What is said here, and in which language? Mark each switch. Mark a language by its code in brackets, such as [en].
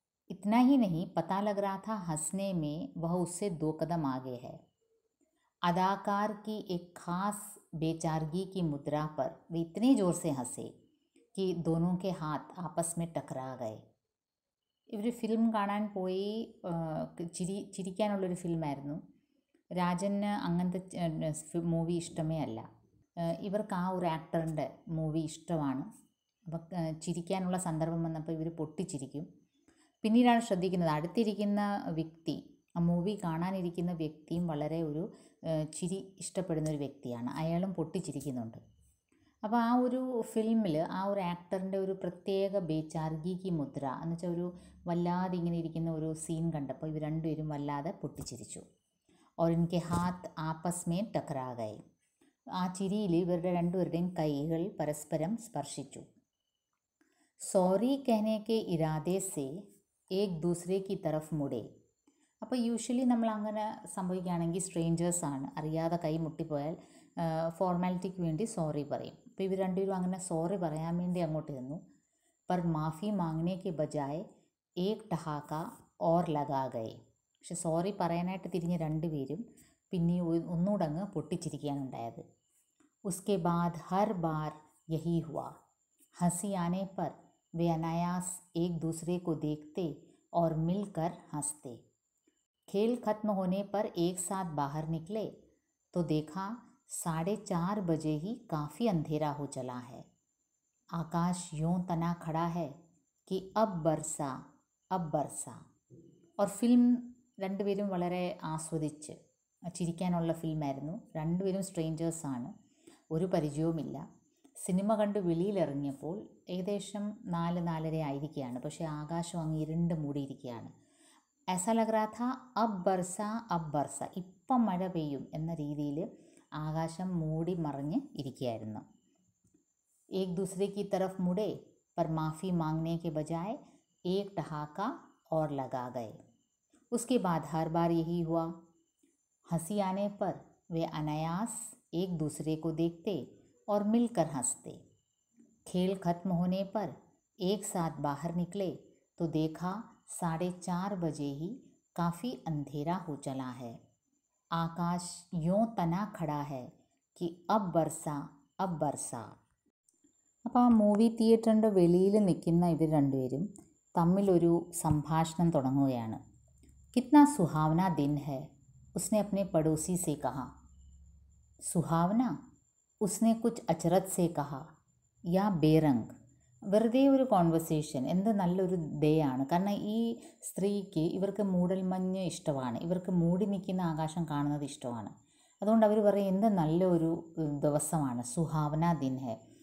[hi] इतना ही नहीं, पता लग रहा था हंसने में वह उससे 2 कदम आगे है. अदाकार की एक खास बेचारगी की मुद्रा पर वे इतने ज़ोर से हंसे कि दोनों के हाथ आपस में टकरा गए. [ml] ഇവർ ഫിലിം കാണാൻ പോയി, ചിരിക്കാനുള്ളൊരു ഫിലിമായിരുന്നു. രാജന് അങ്ങനത്തെ മൂവി ഇഷ്ടമേ അല്ല. ഇവർക്ക് ആ ഒരു ആക്ടറിൻ്റെ മൂവി ഇഷ്ടമാണ്. അപ്പം ചിരിക്കാനുള്ള സന്ദർഭം വന്നപ്പോൾ ഇവർ പൊട്ടിച്ചിരിക്കും. പിന്നീടാണ് ശ്രദ്ധിക്കുന്നത് അടുത്തിരിക്കുന്ന വ്യക്തി, ആ മൂവി കാണാനിരിക്കുന്ന വ്യക്തിയും വളരെ ഒരു ചിരി ഇഷ്ടപ്പെടുന്ന ഒരു വ്യക്തിയാണ്. അയാളും പൊട്ടിച്ചിരിക്കുന്നുണ്ട്. അപ്പോൾ ആ ഒരു ഫിലിമിൽ ആ ഒരു ആക്ടറിൻ്റെ ഒരു പ്രത്യേക ബേചാർഗി കി മുദ്ര എന്ന് വെച്ചാൽ ഒരു വല്ലാതെ ഇങ്ങനെ ഇരിക്കുന്ന ഒരു സീൻ കണ്ടപ്പോൾ ഇവർ രണ്ടുപേരും വല്ലാതെ പൊട്ടിച്ചിരിച്ചു. [hi] और इनके हाथ आपस में टकरा गए. [ml] ആ ചിരിയിൽ ഇവരുടെ രണ്ടുപേരുടെയും കൈകൾ പരസ്പരം സ്പർശിച്ചു. [hi] സോറി कहने के इरादे से एक दूसरे की तरफ मुड़े. [ml] അപ്പോൾ യൂഷ്വലി നമ്മൾ അങ്ങനെ സംഭവിക്കുകയാണെങ്കിൽ സ്ട്രേഞ്ചേഴ്സാണ്, അറിയാതെ കൈ മുട്ടിപ്പോയാൽ ഫോർമാലിറ്റിക്ക് വേണ്ടി സോറി പറയും. അപ്പോൾ ഇവർ രണ്ടുപേരും അങ്ങനെ സോറി പറയാൻ വേണ്ടി അങ്ങോട്ട് ചെന്നു. [hi] पर माफ़ी मांगने के बजाय एक ठहाका और लगा गए. [ml] പക്ഷെ സോറി പറയാനായിട്ട് തിരിഞ്ഞ രണ്ടുപേരും പിന്നെ ഒന്നുകൂടെ അങ്ങ് പൊട്ടിച്ചിരിക്കുകയാണ് ഉണ്ടായത്. [hi] उसके बाद हर बार यही हुआ. हंसी आने पर वे अनायास एक दूसरे को देखते और मिलकर हंसते. खेल खत्म होने पर एक साथ बाहर निकले तो देखा 4:30 बजे ही काफ़ी अंधेरा हो चला है. आकाश यूं तना खड़ा है कि अब बरसा अब बरसा. और फिल्म [ml] രണ്ടുപേരും വളരെ ആസ്വദിച്ച് ചിരിക്കാനുള്ള ഫിലിമായിരുന്നു. രണ്ടുപേരും സ്ട്രേഞ്ചേഴ്സാണ്, ഒരു പരിചയവുമില്ല. സിനിമ കണ്ട് വെളിയിലിറങ്ങിയപ്പോൾ ഏകദേശം 4-4:30 ആയിരിക്കുകയാണ്. പക്ഷേ ആകാശം അങ്ങ് ഇരുണ്ട് മൂടിയിരിക്കുകയാണ്. [hi] ऐसा लग रहा था अब बरसा [ml] अब बरसा, ഇപ്പം മഴ പെയ്യും എന്ന രീതിയിൽ ആകാശം മൂടി മറിഞ്ഞ് ഇരിക്കുകയായിരുന്നു. [hi] एक दूसरे की तरफ मुड़े पर माफ़ी मांगने के बजाय एक ठहाका और लगा गए. उसके बाद हर बार यही हुआ. हंसी आने पर वे अनायास एक दूसरे को देखते और मिलकर हंसते. खेल खत्म होने पर एक साथ बाहर निकले तो देखा 4:30 बजे ही काफ़ी अंधेरा हो चला है. आकाश यूं तना खड़ा है कि अब बरसा अब बरसा. [ml] അപ്പോൾ ആ മൂവി തിയേറ്ററിൻ്റെ വെളിയിൽ നിൽക്കുന്ന ഇവർ രണ്ടുപേരും തമ്മിലൊരു സംഭാഷണം തുടങ്ങുകയാണ്. [hi] कितना सुहावना दिन है, उसने अपने पड़ोसी से कहा. सुहावना, उसने कुछ अचरज से कहा, या बेरंग. [ml] വെറുതെ ഒരു കോൺവെർസേഷൻ, എന്ത് നല്ലൊരു ഡേ ആണ്. കാരണം ഈ സ്ത്രീക്ക് ഇവർക്ക് മൂടൽമഞ്ഞ് ഇഷ്ടമാണ്, ഇവർക്ക് മൂടി നിൽക്കുന്ന ആകാശം കാണുന്നത് ഇഷ്ടമാണ്. അതുകൊണ്ട് അവർ പറയും എന്ത് നല്ലൊരു ദിവസമാണ്, [hi] സുഹാവന ദിൻ ഹെ.